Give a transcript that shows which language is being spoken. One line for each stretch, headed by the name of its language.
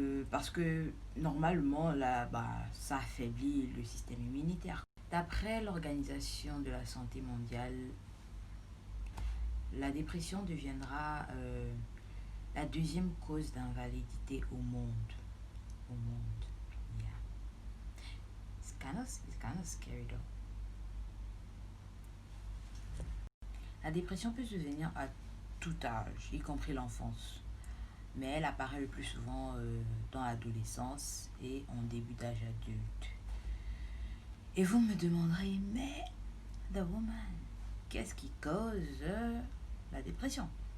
French: Parce que normalement, ça affaiblit le système immunitaire. D'après l'Organisation de la Santé mondiale, la dépression deviendra la deuxième cause d'invalidité au monde.
English: Yeah. It's kind of scary though.
French: La dépression peut survenir à tout âge, y compris l'enfance. Mais elle apparaît le plus souvent dans l'adolescence et en début d'âge adulte. Et vous me demanderez, mais
English: The Woman,
French: qu'est-ce qui cause la dépression?